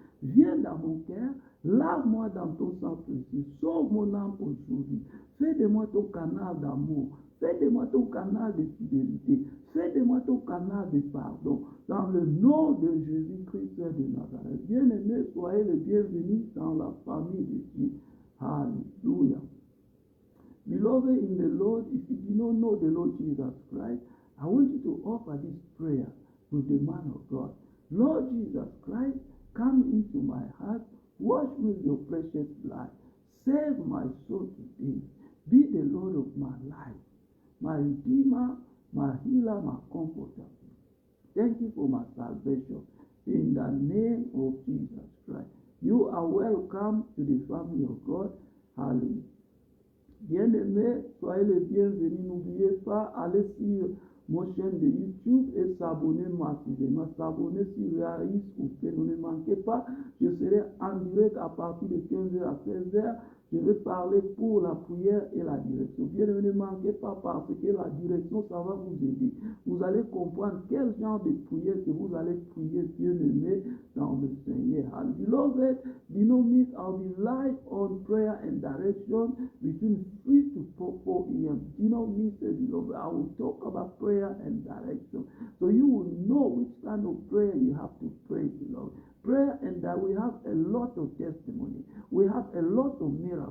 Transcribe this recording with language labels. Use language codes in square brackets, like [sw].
[fr] Viens dans mon cœur, lave-moi dans ton sang précieux, sauve mon âme aujourd'hui. Fais de moi ton canal d'amour, fais de moi ton canal de fidélité, fais de moi ton canal de pardon. Dans le nom de Jésus-Christ de Nazareth. Bien-aimés, soyez les bienvenus dans la famille de Dieu. Hallelujah. [en] Beloved in the Lord, if you do not know the Lord Jesus Christ, I want you to offer this prayer with the man of God. Lord Jesus Christ, come into my heart, wash me with your precious blood, save my soul today, be the Lord of my life, my Redeemer, my healer, my comforter. Thank you for my salvation. In the name of Jesus Christ. You are welcome to the family of God. Hallelujah. [fr] Bien-aimés, soyez les bienvenus. N'oubliez pas, allez sur mon chaîne de YouTube et s'abonner massivement. S'abonner sur Raïs ou Fait. Ne manquez pas, je serai en direct à partir de 15h à 16h. Je vais parler pour la prière et la direction. Bien, ne manquez pas parce que la direction, ça va vous aider. Vous allez comprendre quel genre de prière que vous allez prier, bien-aimé, dans le Seigneur. [en] And beloved, do not miss our live on prayer and direction between 3 to 4 p.m. Do not miss it, beloved. I will talk about prayer and direction. So you will know which kind of prayer you have to pray, beloved. Prayer, and that we have a lot of testimony. We have a lot of miracles.